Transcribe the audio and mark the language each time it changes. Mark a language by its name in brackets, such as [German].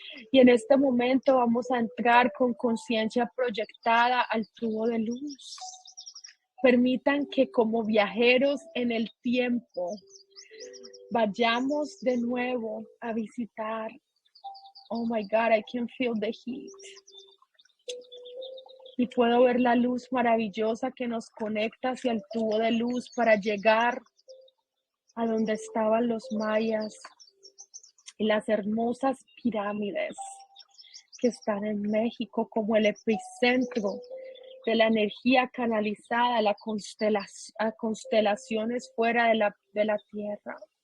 [Spanish] Y en este momento vamos a entrar con conciencia proyectada al tubo de luz. Permitan que como viajeros en el tiempo vayamos de nuevo a visitar. [English] Oh my God, I can feel the heat. [Spanish] Y puedo ver la luz maravillosa que nos conecta hacia el tubo de luz para llegar a donde estaban los mayas y las hermosas pirámides que están en México como el epicentro de la energía canalizada a constelaciones fuera de la Tierra.